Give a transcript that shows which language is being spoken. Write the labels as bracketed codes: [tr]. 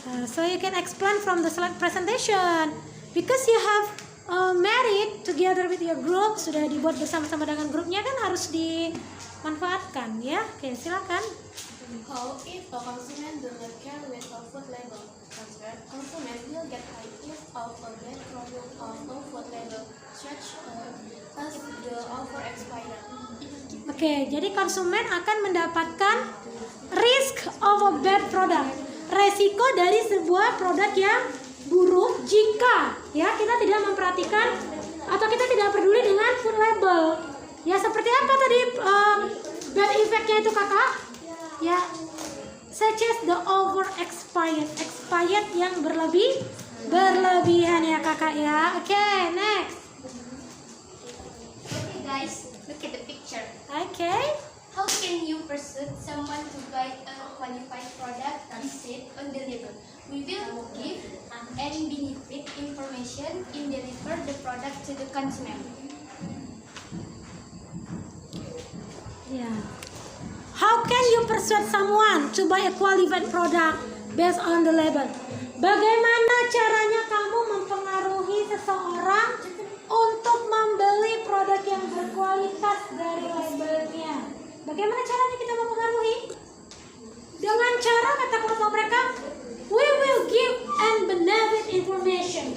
[en] So you can explain from the slide presentation because you have made it together with your group, [id] sudah dibuat bersama-sama dengan grupnya kan harus dimanfaatkan ya. Oke, silakan. [en] How if a consumer do not care with a food label? Answer. Consumer will get high risk of a bad product of a food label such as the over expired. [id] Oke, jadi konsumen akan mendapatkan [en] risk of a bad product, [id] resiko dari sebuah produk yang buruk jika ya kita tidak memperhatikan atau kita tidak peduli dengan food label. Ya seperti apa tadi [en] bad effect- [id] nya itu kakak? Ya, [en] such as the over expired [id] yang berlebihan ya kakak ya. [en] Oke, next. Okay guys, look at the picture. Okay. How can you persuade someone to buy a qualified product listed on the label? We will give any benefit information in deliver the product to the consumer. Yeah. How can you persuade someone to buy a qualified product based on the label? [id] Bagaimana caranya kamu mempengaruhi seseorang untuk membeli produk yang berkualitas dari labelnya? Bagaimana caranya kita mempengaruhi? Dengan cara kata kepada mereka, [en] we will give and benefit information.